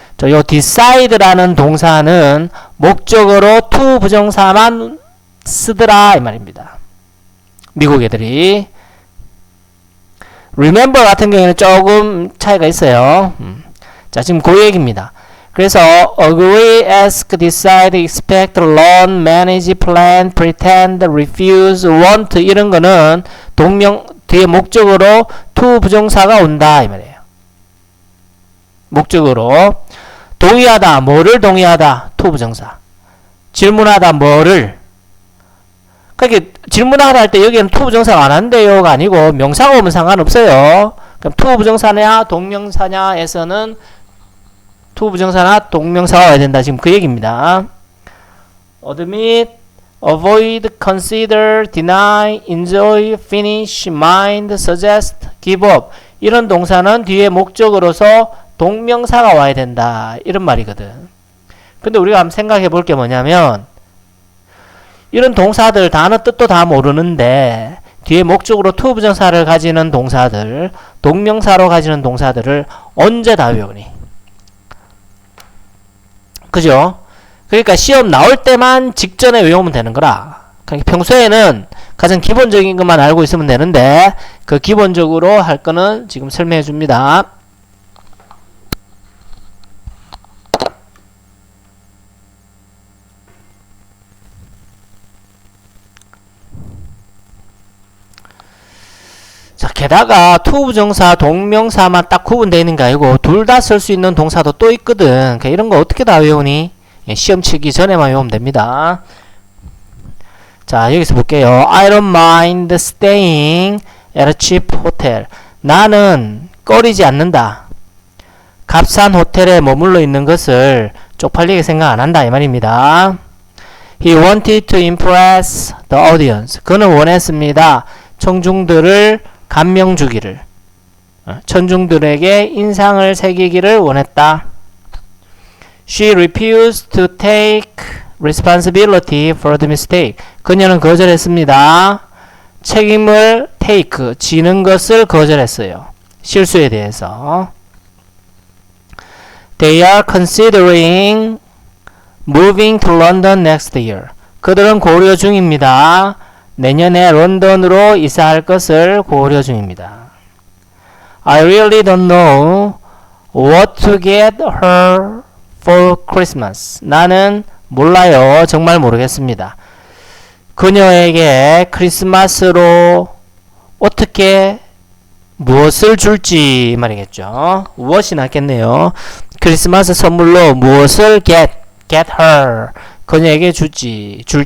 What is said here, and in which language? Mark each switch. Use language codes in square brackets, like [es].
[ko] 요 decide라는 동사는 목적어로 to 부정사만 쓰더라 이 말입니다. 미국 애들이. remember 같은 경우에는 조금 차이가 있어요. 자, 지금 그 얘기입니다. [en] 그래서 agree, ask, decide, expect, learn, manage, plan, pretend, refuse, want [ko] 이런 거는 뒤에 목적어로 to 부정사가 온다 이 말이에요. 목적어로 동의하다, 뭐를 동의하다, to 부정사. 질문하다, 뭐를. 그러니까 질문하다 할 때 여기는 to 부정사가 안 한대요가 아니고 명사가 오면 상관없어요. 그럼 to 부정사냐, 동명사냐에서는 to 부정사나 동명사가 와야 된다. 지금 그 얘기입니다. [en] admit, avoid, consider, deny, enjoy, finish, mind, suggest, give up. [ko] 이런 동사는 뒤에 목적으로서 동명사가 와야 된다. 이런 말이거든. 근데 우리가 한번 생각해 볼 게 뭐냐면 이런 동사들 단어 뜻도 다 모르는데 뒤에 목적으로 to 부정사를 가지는 동사들, 동명사로 가지는 동사들을 언제 다 외우니? 그죠? 그러니까 시험 나올 때만 직전에 외우면 되는 거라. 그러니까 평소에는 가장 기본적인 것만 알고 있으면 되는데 그 기본적으로 할 거는 지금 설명해 줍니다. 자, 게다가 to 부정사, 동명사만 딱 구분되어 있는 게 아니고 둘 다 쓸 수 있는 동사도 또 있거든. 그러니까 이런 거 어떻게 다 외우니? 시험 치기 전에만 외우면 됩니다. 자, 여기서 볼게요. [en] I don't mind staying at a cheap hotel. [ko] 나는 꺼리지 않는다. 값싼 호텔에 머물러 있는 것을 쪽팔리게 생각 안 한다. 이 말입니다. [en] He wanted to impress the audience. [ko] 그는 원했습니다. 청중들을 감명 주기를. 천중들에게 인상을 새기기를 원했다. [en] She refused to take responsibility for the mistake. [ko] 그녀는 거절했습니다. 책임을 take, 지는 것을 거절했어요. 실수에 대해서. [en] They are considering moving to London next year. [ko] 그들은 고려 중입니다. 내년에 런던으로 이사할 것을 고려 중입니다. [en] I really don't know what to get her for Christmas. [ko] 나는 몰라요. 정말 모르겠습니다. 그녀에게 크리스마스로 어떻게 무엇을 줄지 말이겠죠. 무엇이 낫겠네요. 크리스마스 선물로 무엇을 [en] get her [ko] 그녀에게 줄지.